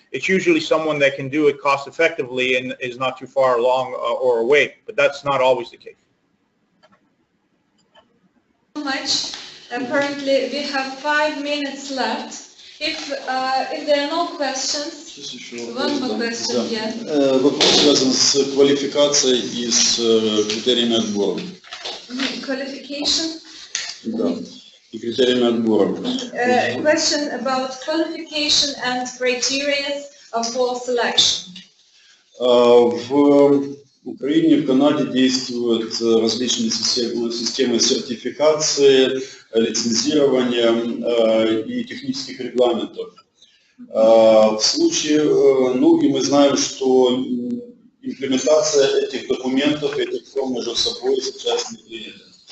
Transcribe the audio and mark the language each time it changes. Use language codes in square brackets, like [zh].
[en] It's usually someone that can do it cost effectively and is not too far along or away, but that's not always the case. So much. Apparently, we have 5 minutes left. If there are no questions, one more question, yes. [ru] Вопрос связан с квалификацией и с критериями отбора. [en] Qualification? [ru] Да, и критериями отбора. [en] Question about qualification and criteria for selection. [ru] В Украине, в Канаде действуют различные системы сертификации, лицензирования и технических регламентов. В случае, ну и мы знаем, что имплементация этих документов, этих форм между собой сейчас не принята.